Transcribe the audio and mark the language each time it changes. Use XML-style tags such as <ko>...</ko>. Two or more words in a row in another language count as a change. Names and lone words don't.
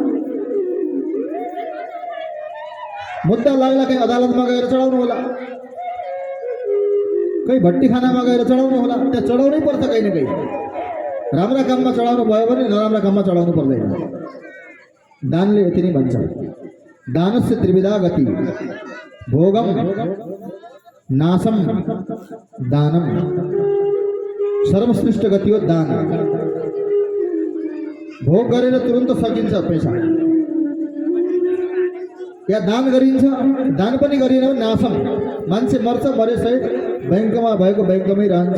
<ne>मुद्दा लाग्ला कहीँ अदालतमा गएर चढाउनु होला, कहीँ भट्टीखानामा गएर चढाउनु होला। त्यहाँ चढाउनै पर्छ कहीँ न कहीँ। राम्रा काममा चढाउनु भयो भने नराम्रा काममा चढाउनु पर्दैन। दानले यति नै भन्छ,</ne> <sa>दानस्य त्रिविधा गति, भोगम नाशम दानम।</sa> <ne>सर्वश्रेष्ठ गति हो दान। भोग गरेर तुरन्त सकिन्छ पैसा, या दान गरिन्छ। दान पनि गरिएन भने नाशम, मान्छे मर्छ, मरेसहित बैंकमा भएको बैंकमै रहन्छ।</ne>